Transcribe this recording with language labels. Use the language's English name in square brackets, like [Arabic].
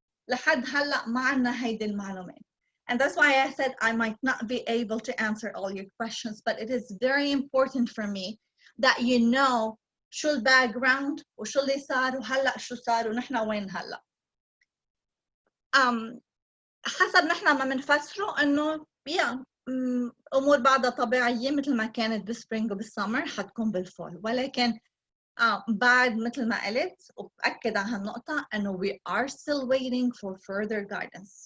[Arabic] لحد هلا ما عندنا هيدي المعلومات. [English] And that's why I said I might not be able to answer all your questions, but it is very important for me that you know [Arabic] شو الباك وشو اللي صار وهلا شو صار ونحن وين هلا. حسب نحن ما بنفسره انه امور بعدها طبيعيه مثل ما كانت بالسبرينج وبالسمر حتكون بالفول، ولكن بعد مثل ما قلت وبأكد على هالنقطه انه [English] we are still waiting for further guidance.